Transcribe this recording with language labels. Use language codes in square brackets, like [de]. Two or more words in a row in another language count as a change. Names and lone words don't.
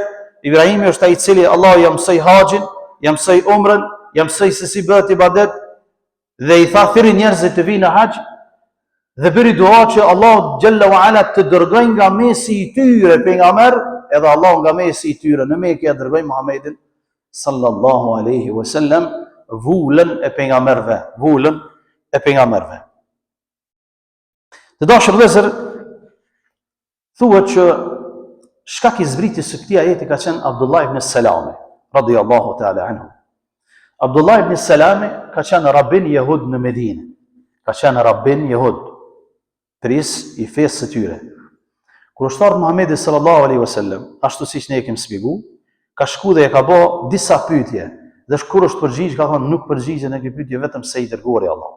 [sq] Ibrahimi është ai i cili Allahu ja mësoi haxhin, ja mësoi umrën, ja mësoi se si bëhet ibadet dhe i tha thirrni njerëzit të vinë në haxh dhe bëri dua që Allahu [ar] جل وعلا [sq] të dërgojë nga mesi i tyre pejgamber, edhe Allahu nga mesi i tyre në Mekë ja dërgoi Muhamedit [ar] صلى الله عليه وسلم, [sq] vullën e pejgamberëve. Të dashur vëllezër, thuhet që shkak i zbritjes së këtij ajeti ka qenë Abdullah ibn Salami, [ar] رضي الله تعالى عنه. [sq] Abdullah ibn Salami ka qenë rabbin jehud në Medinë. Ka qenë rabbin jehud, pris i fesë së tyre. Kur është ardhur Muhamedi [ar] صلى الله عليه وسلم, [sq] ashtu siç ne kemi shpjeguar, ka shku dhe e ka bë disa pyetje. Dhe kur është përgjigj, ka thënë nuk përgjigjen në këtë pyetje vetëm se i dërguari i Allahut.